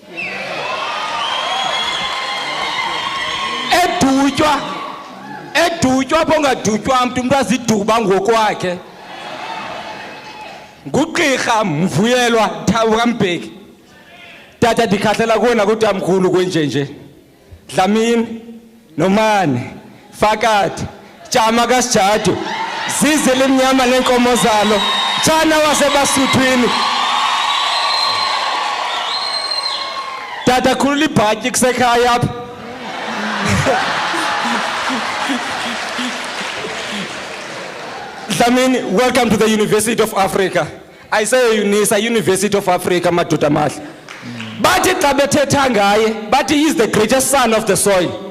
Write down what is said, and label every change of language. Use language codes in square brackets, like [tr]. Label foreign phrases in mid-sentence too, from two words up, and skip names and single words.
[xh] edutywa bongadutywa umuntu aziduba ngokwakhe ngugqirha Mvuyelwa Thabo Mbeki tata dikhahlela kuwena kutamkhulu kwenjenje Dlamini Nomane Fakati Jama kaSijadu zize lemnyama lenkomo zalo Tshana wasebasuthwini tata khulula ibhatyi kusekhaya apha Dlamini, [en] welcome to the University of Africa. I say UNISA, University of Africa, [xh] madoda mahle. Bathi xa bethetha ngaye, bathi [en] he is the greatest son of the soil.